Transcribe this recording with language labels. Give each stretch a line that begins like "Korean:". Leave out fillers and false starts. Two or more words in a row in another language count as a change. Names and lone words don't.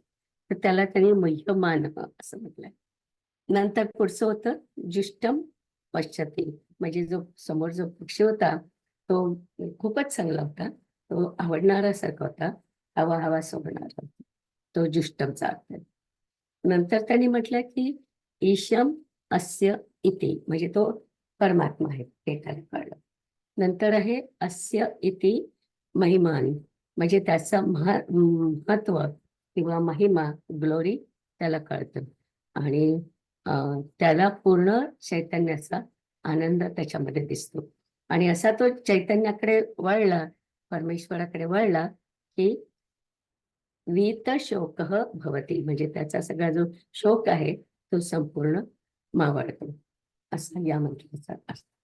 Marathi: तर त्याला त्यांनी मह्यमान असं म्हटलंय. नंतर पुढचं होतं
Sanskrit: जुष्टम पश्यति,
Marathi: म्हणजे जो समोर जो पक्षी होता तो खूपच चांगला होता, तो आवडणाऱ्यासारखा होता, हवा हवासा होणारा, तो जुष्टमचा अर्थ आहे. नंतर त्यांनी म्हटलं की
Sanskrit: ईशम अस्य इति,
Marathi: म्हणजे तो परमात्मा आहे ते त्याला कळलं. नंतर आहे
Sanskrit: अस्य इति महिमान,
Marathi: म्हणजे त्याचं महत्व किंवा महिमा, ग्लोरी त्याला कळतं. आणि त्याला पूर्ण चैतन्याचा आनंद त्याच्यामध्ये दिसतो. आणि असा तो चैतन्याकडे वळला, परमेश्वराकडे वळला की
Sanskrit: वीत शोक भवती,
Marathi: म्हणजे त्याचा सगळा जो शोक आहे तो संपूर्ण मावळतो, असा या मंत्राचा अर्थ.